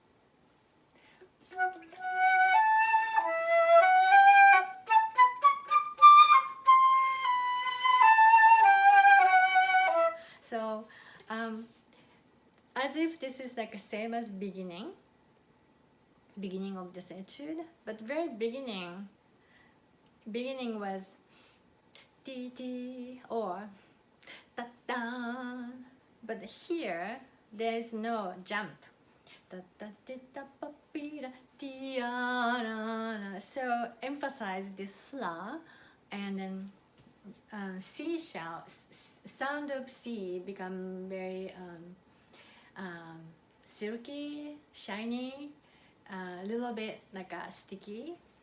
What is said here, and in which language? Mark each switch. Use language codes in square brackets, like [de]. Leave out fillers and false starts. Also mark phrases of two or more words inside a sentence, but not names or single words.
[en] So as if this is like the same as beginning, beginning of this etude, but very beginning was ti ti or ta ta, but here there is no jump. Ta ta ti ta pa pi ra ti ya ra. So emphasize this sla, and then C sound of C become very silky, shiny, a little bit like a sticky.